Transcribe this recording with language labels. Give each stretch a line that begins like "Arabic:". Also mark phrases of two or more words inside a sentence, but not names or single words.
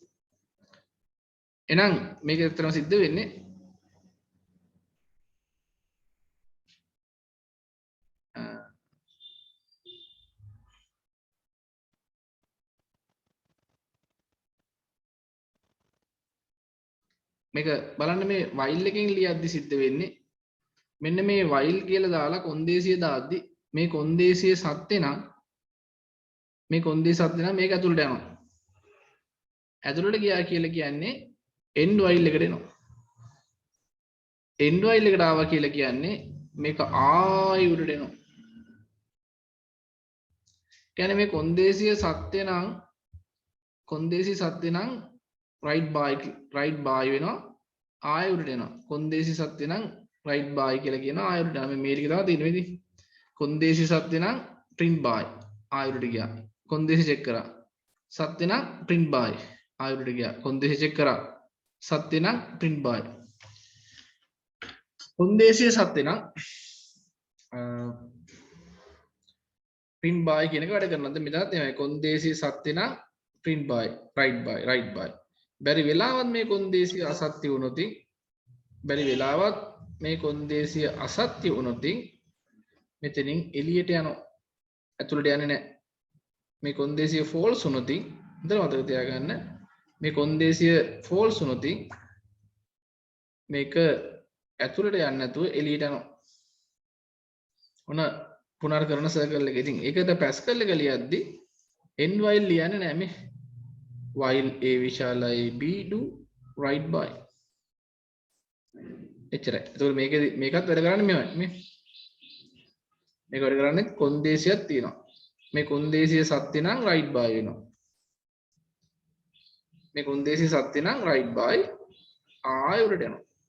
Sinhala: එහෙනම් මේක ඇත්තටම සිද්ධ වෙන්නේ මේක බලන්න මේ while එකෙන් ලියද්දි සිද්ධ වෙන්නේ මෙන්න මේ while කියලා දාලා කොන්දේසිය දාද්දි මේ කොන්දේසිය සත්‍ය නම් මේක ඇතුළට යනවා. ඇතුළට ගියා කියලා කියන්නේ
English: end while
Sinhala: එකට එනවා.
English: end while
Sinhala: එකට ආවා කියලා කියන්නේ මේක ආයෙ උඩට එනවා. කියන්නේ මේ කොන්දේසිය සත්‍ය නම්
English: right by
Sinhala: වෙනවා ආයෙ උඩට එනවා. කොන්දේසි සත්‍ය නම්
English: right by
Sinhala: කියලා කියනවා ආයෙ උඩට යනවා. මේ ටික තමයි තියෙන්නේ ඉතින්. කොන්දේසි සත්‍ය නම්
English: print by
Sinhala: ආයෙ උඩට ගියා. කොන්දේසි චෙක් කරා. සත්‍ය නම්
English: print by
Sinhala: ආයෙ උඩට ගියා. කොන්දේසි චෙක් කරා. සත්‍ය නම්
English: print by.
Sinhala: කොන්දේසිය සත්‍ය නම්
English: print by
Sinhala: කියන එක වැඩ කරනවා. දැන් මෙතනත් එනවා. කොන්දේසි සත්‍ය නම්
English: print by right by
Sinhala: බැරි වෙලාවත් මේ කොන්දේසිය අසත්‍ය වුණොත් මෙතනින් එළියට යනවා. ඇතුළට යන්නේ නැහැ. මේ කොන්දේසිය false වුණොත් ඉතින් මතක තියාගන්න මේ කොන්දේසිය ෆෝල්ස් වුණොත් මේක ඇතුළට යන්නේ නැතුව එළියට යනවා. ඔන්න පුනර්කරණ සර්කල් එක. ඉතින් ඒකට පැස්කල් එක ලියද්දි
English: end while
Sinhala: ලියන්නේ නැහැ මේ.
English: while a විශාලයි b do right by.
Sinhala: එච්චරයි. ඒතකොට මේකත් වැඩ කරන්නේ මෙහෙමයි. මේක වැඩ කරන්නේ කොන්දේසියක් තියෙනවා. මේ කොන්දේසිය සත්‍ය නම්
English: right by
Sinhala: වෙනවා. මේ කොන්දේසිය සත්‍ය නම්
English: right by
Sinhala: ආයෙ උඩට යනවා.